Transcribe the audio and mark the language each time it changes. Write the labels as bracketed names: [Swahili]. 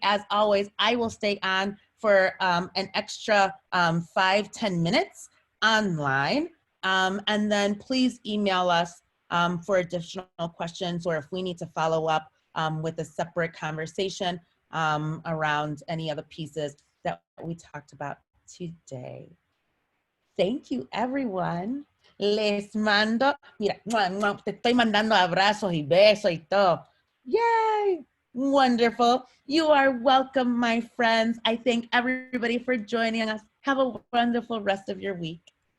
[English] As always, I will stay on for an extra 5-10 minutes online. And then please email us for additional questions, or if we need to follow up with a separate conversation around any other pieces that we talked about today. Thank you, everyone. [Spanish] Les mando, mira, te estoy mandando abrazos y besos y todo. [English] Yay! Wonderful. You are welcome, my friends. I thank everybody for joining us. Have a wonderful rest of your week.